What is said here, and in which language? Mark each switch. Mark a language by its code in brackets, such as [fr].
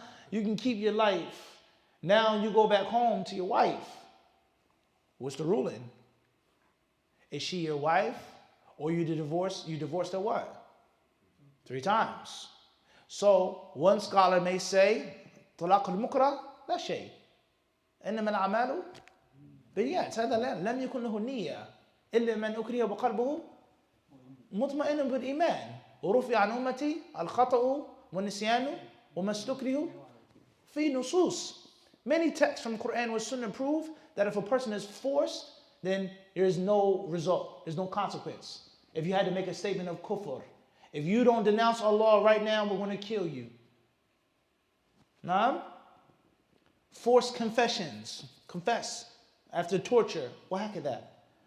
[en] You can keep your life. Now you go back home to your wife. What's the ruling? Is she your wife? Or you divorced her what? 3 times. So one scholar may say, [ar] طلاق المكره لا شيء. إنما الأعمال بالنيات. هذا لم يكن له نية إلا من أكره بقلبه مطمئن بالإيمان. ورفع عن أمتي الخطأ والنسيان وما استكره في نصوص. [en] Many texts from Quran and Sunnah prove that if a person is forced, then there is no result, there's no consequence. If you had to make a statement of kufr, if you don't denounce Allah right now, we're going to kill you. Naam? Forced confessions, confess after torture, that.